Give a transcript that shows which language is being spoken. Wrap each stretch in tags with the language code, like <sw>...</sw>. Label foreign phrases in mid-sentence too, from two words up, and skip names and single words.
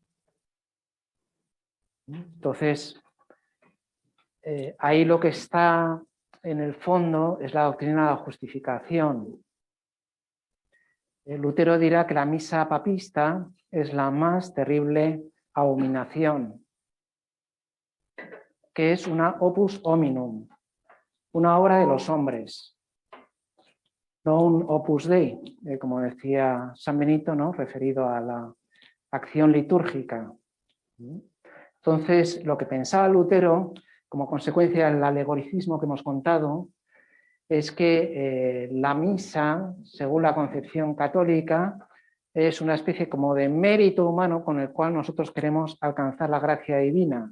<es>Entonces, ahí lo que está en el fondo es la doctrina de la justificación. Lutero dirá que la misa papista es la más terrible abominación, que es una</es> <la>opus hominum,</la> <es>una obra de los hombres, no un</es> <la>opus dei,</la> <es>como decía San Benito, ¿no? Referido a la acción litúrgica. Entonces, lo que pensaba Lutero, como consecuencia del alegoricismo que hemos contado, es que la misa, según la concepción católica, es una especie como de mérito humano con el cual nosotros queremos alcanzar la gracia divina.</es>